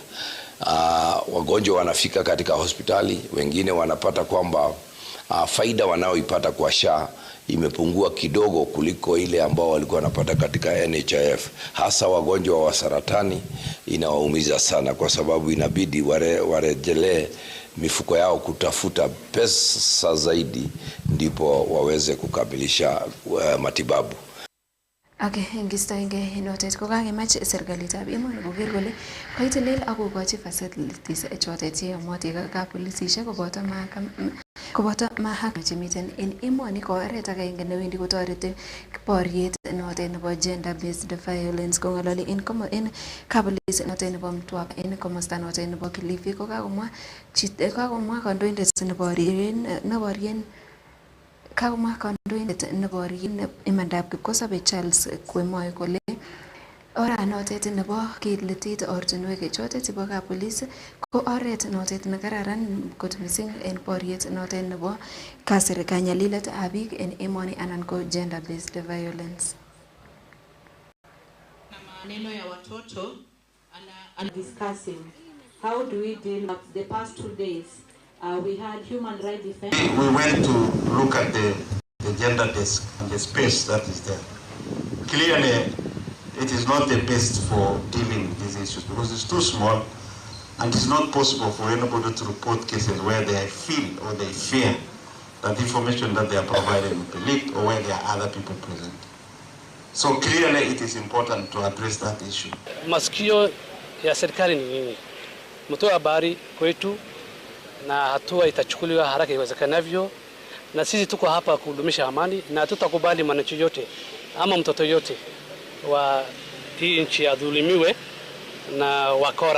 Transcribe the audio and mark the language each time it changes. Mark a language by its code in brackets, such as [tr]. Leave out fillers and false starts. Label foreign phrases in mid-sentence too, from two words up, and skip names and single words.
[sw] Wagonjwa wanafika katika hospitali, wengine wanapata kwamba faida wanaoipata kwa SHA imepungua kidogo kuliko ile ambao walikuwa wanapata katika NHIF. Hasa wagonjwa wa saratani inawaumiza sana, kwa sababu inabidi warejelee mifuko yao kutafuta pesa zaidi ndipo waweze kukamilisha matibabu. [kln] Okay, ingistoenge notet ko kakemach serikalitab emoni koker kole koitelel ak kokochi facilities chotet cheyomotin kapolisisiek koboto mahakama chemiten en emoni ko oret agenge newendi kotoreti boriet notet nebo [en] gender based violence. [kln] Kong'ololi en kapolis notet nebo Mtwapa en komosta notet nebo Kilifi ko kakomwa kandoindet Kakomwa kandoindet neborien imandab kipkosobe Charles Kwemoe kole oranotet nebo kiletit ortinwek chotet chebo kapolis ko oret notet nekararan kot missing en boriet notet nebo kanyaliletab biik en emoni anan ko [en] gender based violence. [sw] Maneno ya watoto [en] and discussing how do we deal with the past 2 days. We had human rights defense. We went to look at the gender desk and the space that is there. Clearly, it is not the best for dealing with these issues because it's too small and it's not possible for anybody to report cases where they feel or they fear that the information that they are providing will be leaked or where there are other people present. So clearly, it is important to address that issue. [sw] Masikio ya serikali ni nini? Mtoa habari kwetu na hatua itachukuliwa haraka iwezekanavyo, na sisi tuko hapa kudumisha amani na tutakubali mwananchi yote ama mtoto yote wa hii nchi adhulumiwe na wakora.